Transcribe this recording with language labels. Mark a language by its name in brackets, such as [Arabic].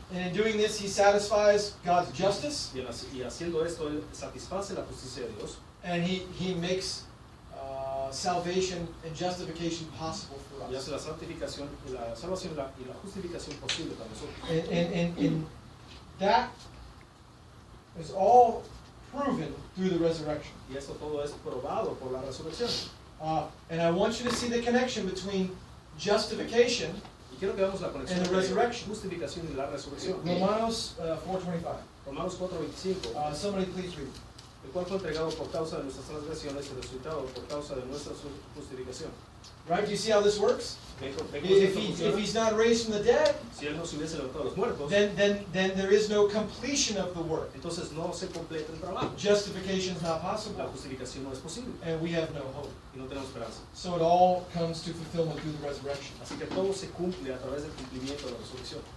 [English] And in doing this, he satisfies God's justice, [Spanish] Y haciendo esto, Él satisface la justicia de Dios [English] and he makes salvation and justification possible for [Spanish] y [English] us. [Spanish] hace la santificación y la salvación y la justificación posible para nosotros. [English] And that is all proven through the resurrection. [Spanish] Y esto todo es probado por la resurrección. [English] And I want you to see the connection between justification, [Spanish] Y quiero que veamos la conexión [English] And the [Spanish] entre [English] resurrection. [Spanish] justificación y la resurrección. Romanos 4:25. Romanos 4:25. [English] Somebody please read. [Spanish] El cual fue entregado por causa de nuestras transgresiones y resucitado por causa de nuestra justificación. [English] Right? Do you see how this works? [Spanish] ¿Ve cómo [English] If, [Spanish] esto [English] if [Spanish] funciona? [English] he's not raised from the dead, [Spanish] Si Él no se hubiese levantado de los muertos, [English] then there is no completion of the work. [Spanish] entonces no se completa el trabajo. [English] Justification is not [Spanish] La [English] possible, [Spanish] justificación no es posible [English] and we have no hope. [Spanish] y no tenemos esperanza. [English] So it all comes to fulfillment through the resurrection. [Spanish] Así que todo se cumple a través del cumplimiento de la resurrección.